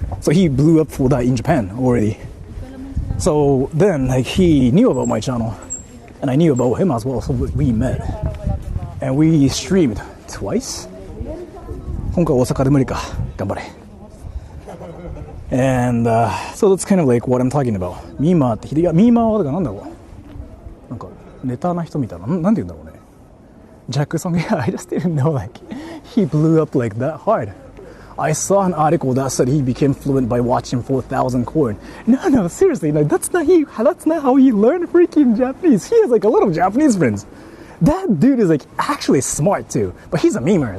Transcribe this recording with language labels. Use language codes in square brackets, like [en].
[en] So he blew up for that in Japan already. So then, like, he knew about my channel, and I knew about him as well. So we met, and we streamed twice. [ja] 今回大阪で無理か。頑張れ。 [en] And so that's kind of like what I'm talking about. [ja] ミーマーっていやミーマーはだからなんだろう。なんかネタな人みたいな。なんて言うんだろうね。 [en] Jack Song, yeah, I just didn't know like he blew up like that hard. I saw an article that said he became fluent by watching 4,000 corn. No, seriously, like, that's not how he learned freaking Japanese. He has like a lot of Japanese friends. That dude is like actually smart too, but he's a memer.